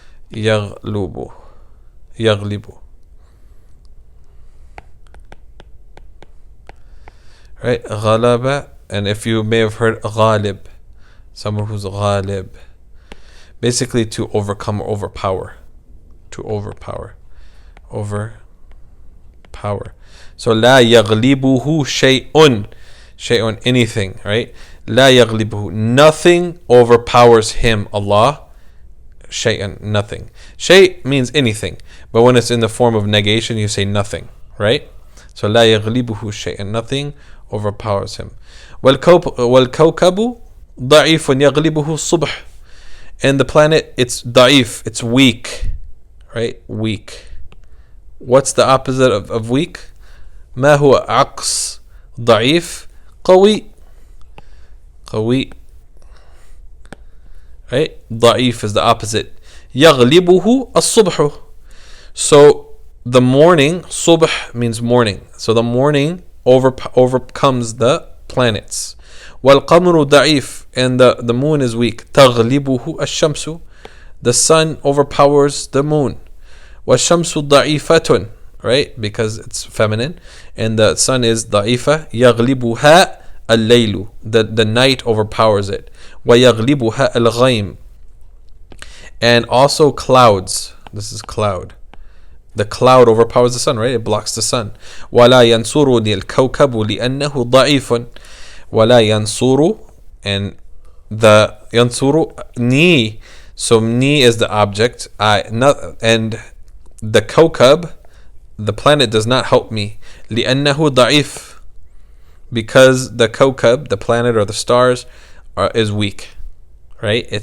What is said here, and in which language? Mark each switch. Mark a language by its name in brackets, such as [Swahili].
[Arabic] يغلب. يغلب. [English] Right? [Arabic] غلب. [English] And if you may have heard غالب, someone who's ghalib, basically to overcome or overpower. To overpower. Overpower. So [Arabic] لا يغلبه شيء. شيء, [English] anything, right? [Arabic] لا يغلبه. [English] Nothing overpowers him, Allah. [Arabic] شيئا, [English] nothing. [Arabic] شيء [English] means anything, but when it's in the form of negation, you say nothing, right? So [Arabic] لا يغلبه شيئا. [English] Nothing overpowers him. [Arabic] والكوكب ضعيف يغلبه الصبح. [English] And the planet, it's [Arabic] ضعيف, [English] it's weak, right? Weak. What's the opposite of weak? [Arabic] ما هو عكس ضعيف؟ قوي. قوي. [English] Right? [Arabic] ضعيف [English] is the opposite. [Arabic] يغلبه الصبح. [English] So the morning, صبح means morning. So the morning overcomes the planets. [Arabic] والقمر ضعيف, [English] and the moon is weak. [Arabic] تغلبه الشمس. [English] The sun overpowers the moon. [Arabic] والشمس ضعيفة, [English] right? Because it's feminine, and the sun is [Arabic] ضعيفة. يغلبها الليل. [English] The night overpowers it. [Arabic] ويغلبها الغيم. [English] And also clouds. This is cloud. The cloud overpowers the sun, right? It blocks the sun. [Arabic] ولا ينصرني الكوكب لأنه ضعيف. ولا ينصر, [English] and the [Arabic] ينصر ni. [English] So ni is the object. And the kawkab, the planet, does not help me. [Arabic] لأنه ضعيف. [English] Because the kawkab, the planet or the stars, is weak, right?